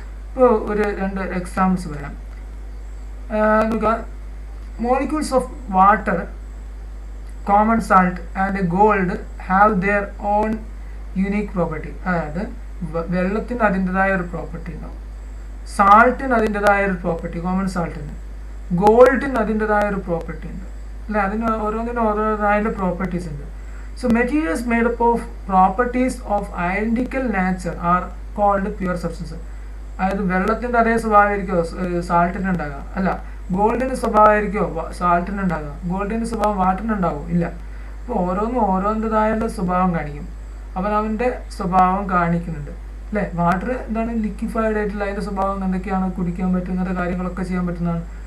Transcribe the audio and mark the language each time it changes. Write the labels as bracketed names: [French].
[Malayalam] ഇപ്പോൾ രണ്ട് എക്സാമ്പിൾസ് പറയാം. നോക്കുക, [English] Molecules of water, common salt and gold have their own unique property. [Malayalam] അതായത് വെള്ളത്തിന് അതിൻ്റെതായ ഒരു പ്രോപ്പർട്ടി ഉണ്ടാവും, സാൾട്ടിന് അതിൻ്റെതായ ഒരു പ്രോപ്പർട്ടി, കോമൺ സാൾട്ടിന്, ഗോൾഡിന് അതിൻ്റെതായ ഒരു പ്രോപ്പർട്ടി ഉണ്ട് അല്ലേ. അതിന് ഓരോന്നിനും പ്രോപ്പർട്ടീസ് ഉണ്ട്. [English] So materials made up of properties of identical nature are called pure substances. [Malayalam] അതായത് വെള്ളത്തിൻ്റെ അതേ സ്വഭാവമായിരിക്കുമോ സാൾട്ടിന് ഉണ്ടാകുക? അല്ല. ഗോൾഡിൻ്റെ സ്വഭാവമായിരിക്കുമോ സാൾട്ടിന് ഉണ്ടാകുക? ഗോൾഡിൻ്റെ സ്വഭാവം വാട്ടറിന് ഉണ്ടാകുമോ? ഇല്ല. അപ്പോൾ ഓരോന്നിൻ്റെതായുള്ള സ്വഭാവം കാണിക്കും, അവൻ്റെ സ്വഭാവം കാണിക്കുന്നുണ്ട് അല്ലേ. വാട്ടർ എന്താണ്, ലിക്വിഫൈഡ് ആയിട്ടുള്ള അതിൻ്റെ സ്വഭാവം എന്തൊക്കെയാണ്, കുടിക്കാൻ പറ്റുന്ന കാര്യങ്ങളൊക്കെ ചെയ്യാൻ പറ്റുന്നതാണ്.